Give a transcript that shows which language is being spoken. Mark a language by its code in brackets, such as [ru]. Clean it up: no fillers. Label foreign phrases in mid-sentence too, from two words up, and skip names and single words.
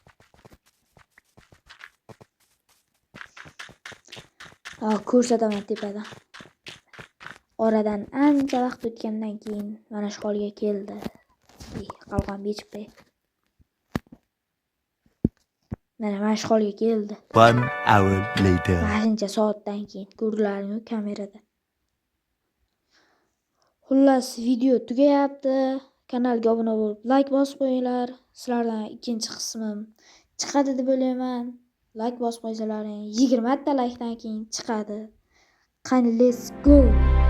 [uz] Ko'rsataman tepadan. Oradan ancha vaqt o'tgandan keyin mana shu holga keldi. Qalqon bechib qo'y. Mana mashg'ulga keldi. [en] 1 hour later. [uz] Mashuncha soatdan keyin ko'rdilaringmi kamerada. Xullas video tugayapti. Kanalga obuna bo'lib, like bosib qo'yinglar. Sizlardan ikkinchi qismim chiqadi deb o'ylayman. Like bosib qo'ysalaring 20 ta likedan keyin chiqadi. Qani [en] let's go.